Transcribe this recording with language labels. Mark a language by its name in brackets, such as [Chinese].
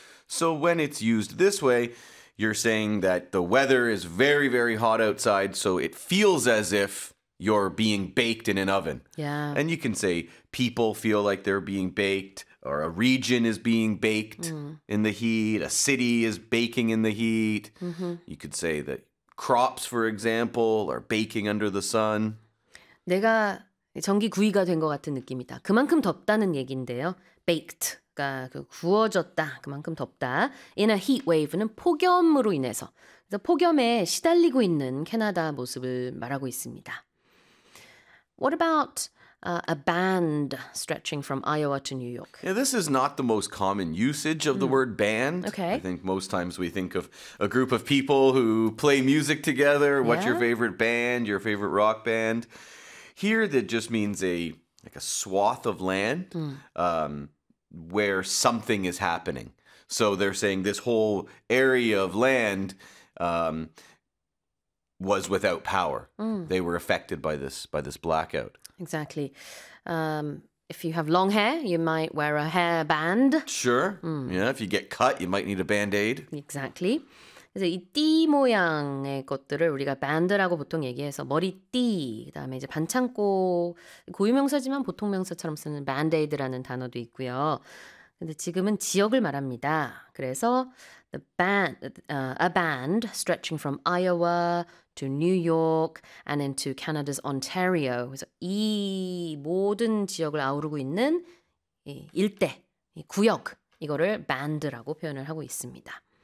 [English] So when it's used this way, you're saying that the weather is very, very hot outside, so it feels as if you're being baked in an oven. Yeah. And you can say people feel like they're being baked, or a region is being baked in the heat, a city is baking in the heat. You could say that crops, for example, are baking under the sun. [Korean] 내가 전기 구이가 된 것 같은 느낌이다. 그만큼 덥다는 얘기인데요. Baked. 그 구워졌다. 그만큼 덥다. [English] In a heat wave [Korean] 는 폭염으로 인해서. 그래서 폭염에 시달리고 있는 캐나다 모습을 말하고 있습니다. [English] What about a band stretching from Iowa to New York? Yeah, this is not the most common usage of the word band. Okay. I think most times we think of a group of people who play music together. What's your favorite band? Your favorite rock band? Here, that just means a swath of land. Where something is happening. So they're saying this whole area of land was without power. They were affected by this blackout. Exactly. If you have long hair, you might wear a hair band. Sure. Yeah, if you get cut, you might need a band-aid. Exactly. [Korean] 그래서 이 띠 모양의 것들을 우리가 band라고 보통 얘기해서 머리띠, 그다음에 이제 반창고 고유명사지만 보통 명사처럼 쓰는 band-aid라는 단어도 있고요. 근데 지금은 지역을 말합니다. 그래서 [English] the band, a band stretching from Iowa to New York and into Canada's Ontario. [Korean] 그래서 이 모든 지역을 아우르고 있는 이 일대, 이 구역, 이거를 band라고 표현을 하고 있습니다.